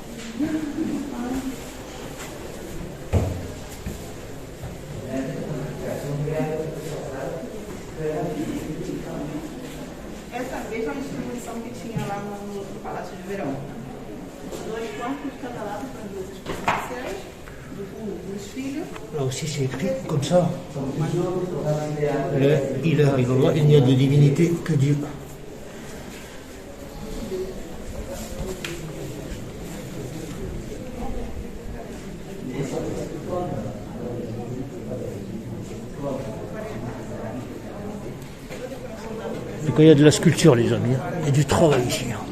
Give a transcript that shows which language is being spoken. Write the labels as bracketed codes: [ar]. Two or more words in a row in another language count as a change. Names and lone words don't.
[pt] Essa mesma distribuição que tinha lá no Palácio de Verão. 2 quartos de cada lado para 2 especiais. [fr] Là aussi c'est écrit comme ça. [ar] لا إله إلا الله, [fr] il n'y a de divinité que Dieu. Donc il y a de la sculpture les amis, il y a du travail ici.